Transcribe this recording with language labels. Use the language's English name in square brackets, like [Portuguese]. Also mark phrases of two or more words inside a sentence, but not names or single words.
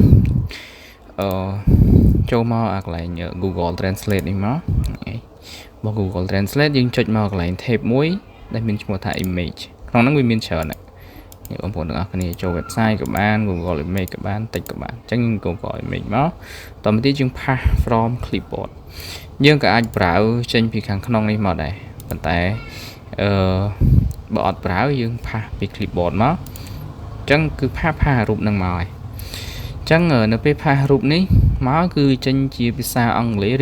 [Khmer] ចូលមកកន្លែង Google Translate នេះមកបើ Google Translate យើងចុចមកកន្លែង tab មួយដែលមានឈ្មោះថា image ក្នុងហ្នឹងវាមានច្រើនណាស់បងប្អូនទាំងអស់គ្នាចូល website ក៏បាន Google Image ក៏បានតិចក៏បានអញ្ចឹង Google Image មកតទៅទៀតយើង [English] pass from clipboard [Khmer] យើងក៏អាចប្រើចេ ញពីខាងក្នុងនេះមកដែរប៉ុន្តែបើអត់ប្រើយើង pass ពី clipboard មកអញ្ចឹងគឺ pass រូបហ្នឹងមកហើយអញ្ចឹងនៅពេល pass រូបនេះមកគឺចេញជាភាសាអង់គ្លេសឬ